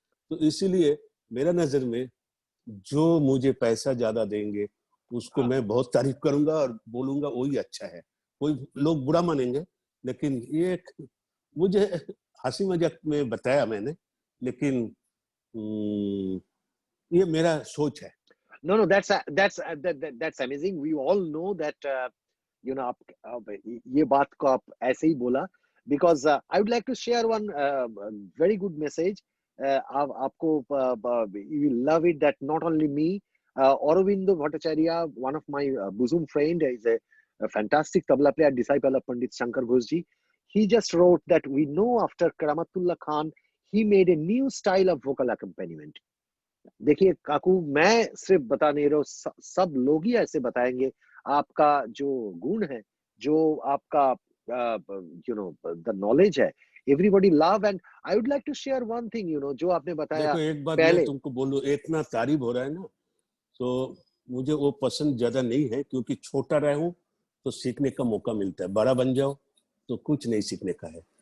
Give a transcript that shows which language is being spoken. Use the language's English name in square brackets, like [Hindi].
[Hindi] तो इसीलिए मेरा नजर में जो मुझे पैसा ज्यादा देंगे उसको हाँ, मैं बहुत तारीफ करूंगा और बोलूंगा वही अच्छा है। कोई लोग बुरा मानेंगे, लेकिन ये मुझे हंसी मजाक में बताया मैंने, लेकिन ये मेरा सोच है। no, that's amazing. [English] We all know that, [Hindi] आप ये बात को आप ऐसे ही बोला, [English] because I would like to share one very good message. [Hindi] आपको [English] you will love it, that not only me, Aurobindo Bhattacharya, one of my bosom friend, is a a fantastic tabla player, disciple of Pandit Shankar Ghosh ji. He just wrote that we know after Karamatullah Khan, he made a new style of vocal accompaniment. [Hindi] देखिए काकू, मैं सिर्फ बता नहीं रहा हूँ, सब लोग ही ऐसे बताएंगे आपका जो गुण है, जो आपका [English] the knowledge [Hindi] है. [English] Everybody love. And I would like to share one thing, [Hindi] जो आपने बताया. देखो एक बात पहले मैं तुमको बोलूं, इतना तारीफ हो रहा है ना, तो मुझे वो पसंद ज्यादा नहीं है, क्योंकि छोटा रहा हूं तो सीखने का मौका मिलता है, बड़ा बन जाओ तो कुछ नहीं सीखने का है.